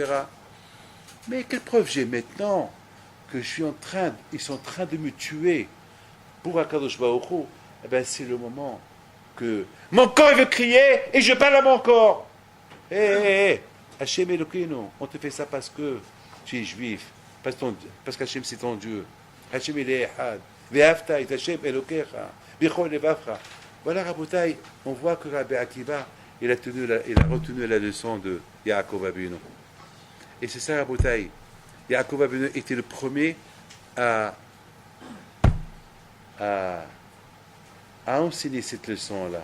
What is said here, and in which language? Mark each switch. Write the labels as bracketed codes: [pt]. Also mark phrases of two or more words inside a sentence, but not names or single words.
[fr] Mais quelle preuve j'ai maintenant que ils sont en train de me tuer pour [he] הקדוש ברוך הוא? [fr] Eh bien, c'est le moment que mon corps il veut crier et je parle à mon corps. Hé, [he] השם אלוקינו, [fr] on te fait ça parce que tu es juif, parce qu'Hashem c'est ton Dieu. Hashem il est Echad. [he] ואהבת את השם אלוקיך. בכל לבבך. [fr] Voilà, Rabotai, on voit que Rabbi Akiva, il a retenu la leçon de Yaakov Avinu. Et c'est ça, Rabotai. Yaakov Avinu était le premier à enseigner cette leçon-là.